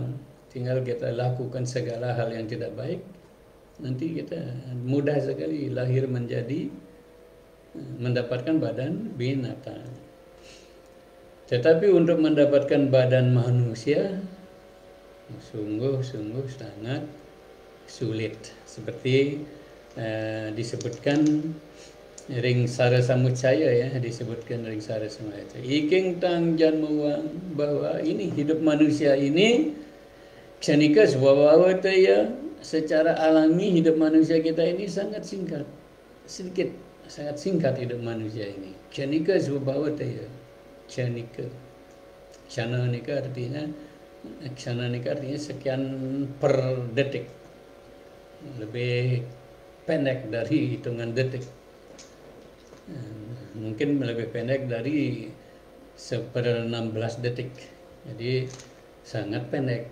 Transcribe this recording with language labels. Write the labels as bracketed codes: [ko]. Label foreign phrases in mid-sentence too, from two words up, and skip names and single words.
[id] Tinggal kita lakukan segala hal yang tidak baik, nanti kita mudah sekali lahir menjadi mendapatkan badan binatang. Tetapi untuk mendapatkan badan manusia sungguh-sungguh sangat sulit. Seperti disebutkan ring sara samucaya ya, disebutkan ring sara samucaya. [kaw] Iking tang jan muang, [id] bahwa ini hidup manusia ini [kaw] Kshanika swabhavataya, [id] secara alami hidup manusia kita ini sangat singkat, sedikit, sangat singkat hidup manusia ini. [kaw] Kshanika swabhavataya, [id] kshanika, kshanika artinya sekian per detik, lebih pendek dari hitungan detik, mungkin lebih pendek dari 1/16 detik, jadi sangat pendek.